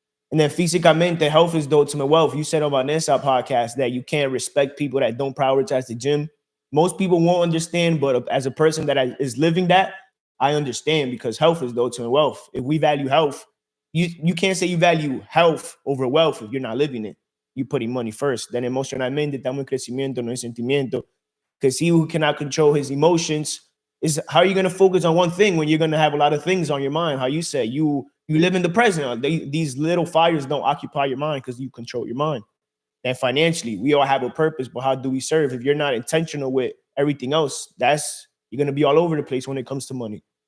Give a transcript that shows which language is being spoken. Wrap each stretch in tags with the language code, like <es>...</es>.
<en>And then físicamente, health is the ultimate wealth. You said about this podcast that you can't respect people that don't prioritize the gym. Most people won't understand, but as a person that is living that, I understand because health is the ultimate wealth. If we value health, you can't say you value health over wealth if you're not living it. You're putting money first.</en> <es>Then emocionalmente estamos en crecimiento, no en sentimiento.</es> <en>Because he who cannot control his emotions is how are you going to focus on one thing when you're going to have a lot of things on your mind? How you say you live in the present. These little fires don't occupy your mind because you control your mind. And financially, we all have a purpose, but how do we serve? If you're not intentional with everything else, you're going to be all over the place when it comes to money.</en>